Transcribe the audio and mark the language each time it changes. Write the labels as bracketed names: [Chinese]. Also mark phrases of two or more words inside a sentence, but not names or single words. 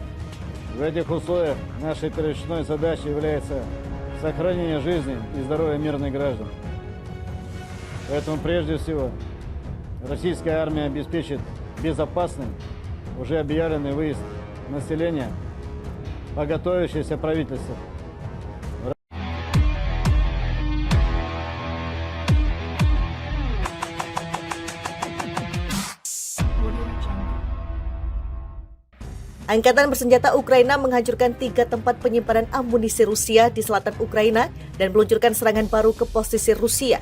[Russian] В этих условиях нашей первичной задачей является сохранение жизни и здоровья мирных граждан. Поэтому прежде всего российская армия обеспечит безопасным уже объявленный выезд населения по готовящейся правительству. [Indonesian] Angkatan bersenjata Ukraina menghancurkan 3 tempat penyimpanan amunisi Rusia di selatan Ukraina dan meluncurkan serangan baru ke posisi Rusia.